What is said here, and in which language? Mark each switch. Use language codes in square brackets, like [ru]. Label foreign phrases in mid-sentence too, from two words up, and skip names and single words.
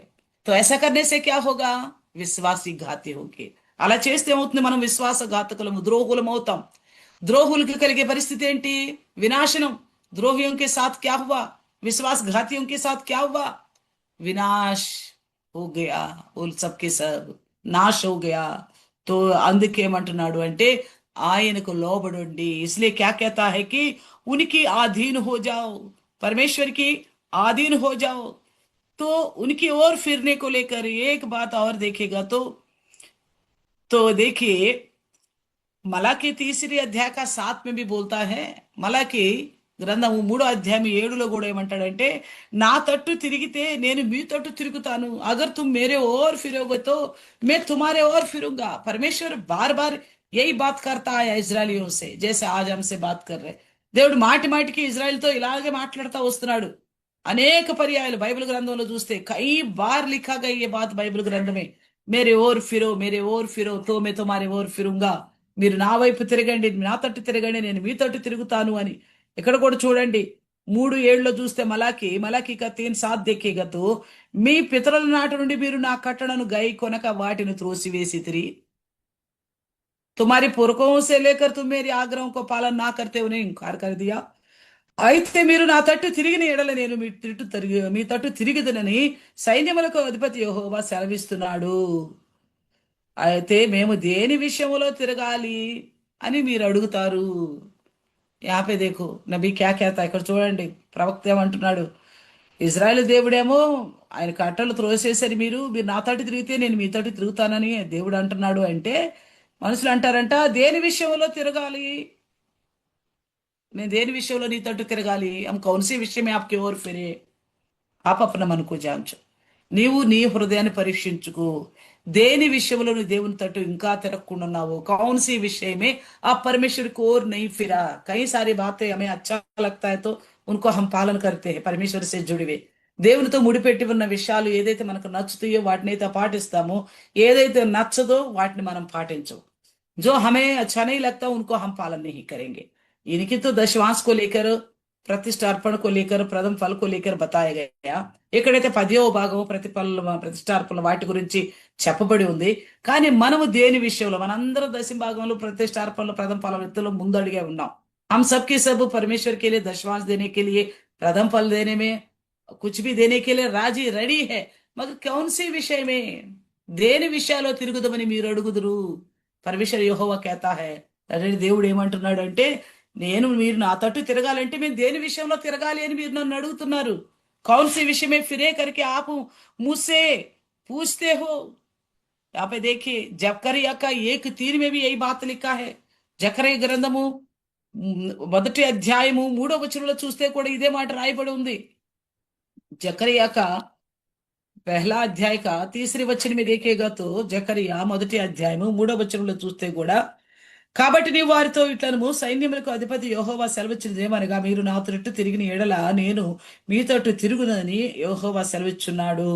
[hi] तो ऐसा करने से क्या होगा? विश्वासी घाती होंगे। [te] అలా చేస్తే ఏమవుతుంది? మనం విశ్వాసఘాతకులము, ద్రోహులం అవుతాం। ద్రోహులకి కలిగే పరిస్థితి ఏంటి? వినాశనం। [hi] द्रोहियों के साथ क्या हुआ? विश्वासघातियों के साथ क्या हुआ? विनाश हो गया। वो सब के सब नाश हो गया। [te] तो అందుకేమంటున్నాడు అంటే ఆయనకు లోబడండి। [hi] इसलिए क्या कहता है कि उनकी आधीन हो जाओ, परमेश्वर की आधीन हो जाओ। तो उनकी ओर फिरने को लेकर एक बात और देखेगा तो देखिए, मलाकी तीसरी अध्याय 7 में भी बोलता है। [te] మలాకి గ్రంథము 3వ అధ్యాయం 7లో కూడా ఏమంటాడంటే, నా తట్టు తిరిగితే నేను మీ తట్టు తిరుగుతాను। [hi] अगर तुम मेरे ओर फिरोगे तो मैं तुम्हारे ओर फिरूंगा। परमेश्वर बार बार यही बात करता है इजरायलियों से, जैसे आज हमसे बात कर रहे। [te] దేవుడు మాటి మాటికి ఇజ్రాయెల్తో ఇలాగే మాట్లాడుతూ వస్తున్నాడు। అనేక పర్యాయాలు బైబిల్ గ్రంథంలో చూస్తే [hi] కई बार लिखा गई ये बात बाइबल ग्रंथ में, मेरे ओर फिरो, मेरे ओर फिरो तो मैं तुम्हारे ओर फिरूंगा। [te] మీరు నా వైపు తిరగండి, నా తట్టు తిరగండి, నేను మీ తట్టు తిరుగుతాను అని। ఇక్కడ కూడా చూడండి 3:7లో చూస్తే [hi] मलाकी का 3:7 देखेगा तो, [te] మీ పితరుల నాటి నుండి మీరు నా కట్టడను గై కొనక వాటిని త్రోసివేసితిరి। [hi] तुम्हारी पुरखों से लेकर तुम मेरी आग्रहों को पालन ना करते उन्हें इनकार कर दिया। [te] అయితే మీరు నా తట్టు తిరిగిన ఎడల నేను మీ తట్టు తిరిగిదనని సైన్యములకు అధిపతి యెహోవా సెలవిస్తున్నాడు। అయితే మేము దేని విషయంలో తిరగాలి అని మీరు అడుగుతారు। [hi] यहाँपे देखो नबी क्या कहता है। [te] ఇక్కడ చూడండి ప్రవక్త ఏమంటున్నాడు, ఇజ్రాయెల్ దేవుడేమో ఆయన కట్టలు త్రోసేసరి మీరు మీరు నా తట్టు తిరిగితే నేను మీ తట్టు తిరుగుతానని దేవుడు అంటున్నాడు। అంటే మనుషులు అంటారంట, దేని విషయంలో తిరగాలి? నేను దేని విషయంలో నీ తట్టు తిరగాలి? [hi] हम कौन सी विषय में आपकी ओर फिरे? आप अपना मन को जांचो। [te] నీవు నీ హృదయాన్ని పరీక్షించుకో। దేని విషయంలో నువ్వు దేవుని తట్టు ఇంకా తిరగకుండా ఉన్నావు? [hi] कौन सी विषय में आप परमेश्वर की ओर नहीं फिरा? कई सारी बातें हमें अच्छा लगता है तो उनको हम पालन करते हैं, परमेश्वर से जुड़े हुए। [te] దేవునితో ముడిపెట్టి ఉన్న విషయాలు ఏదైతే మనకు నచ్చుతాయో వాటిని అయితే పాటిస్తామో, ఏదైతే నచ్చదో వాటిని మనం పాటించం। [hi] जो हमें अच्छा नहीं लगता उनको हम पालन नहीं करेंगे। इनकी तो दशवांश को लेकर, प्रतिष्ठार्पण को लेकर, प्रथम फल को लेकर बताया गया। [te] ఎక్కడైతే 10వ భాగము ప్రతిష్టార్పణ వాటి గురించి చెప్పబడి ఉంది। కానీ మనము దేని విషయంలో, మనందరం దశమ భాగంలో ప్రతిష్టార్పణలో ప్రథమ ఫల విత్తులో ముందడిగే ఉన్నాం। [hi] हम सबके सब परमेश्वर के लिए दशवांश देने के लिए, प्रथम फल देने में, कुछ भी देने के लिए राजी रेडी है। मगर कौन सी विषय में, [te] దేని విషయాల్లో తిరుగుదమని మీరు అడుగుదురు? [hi] परमेश्वर यहोवा कहता है। [te] అదే దేవుడు ఏమంటున్నాడు అంటే, నేను మీరు నా తట్టు తిరగాలంటే మేము దేని విషయంలో తిరగాలి అని మీరు నన్ను అడుగుతున్నారు। [hi] कौन सी विषय में फिरे करके आप मुझसे पूछते हो। यहाँ पे देखिए जकरिया का 1:3 में भी यही बात लिखा है। [te] జకరియా గ్రంథము 1వ అధ్యాయము 3వ వచనంలో చూస్తే కూడా ఇదే మాట రాయబడి ఉంది। [hi] जकरिया का पहला अध्याय का 3रे वचन में देखेगा तो [te] జకరియా 1వ అధ్యాయము 3వ వచనంలో చూస్తే కూడా, కాబట్టి నీవు వారితో ఇట్లనము, సైన్యములకు అధిపతి యెహోవా సెలవిచ్చినదేమనగా, మీరు నా తట్టు తిరిగిన ఎడల నేను మీ తట్టు తిరుగునని యెహోవా సెలవిచ్చున్నాడు।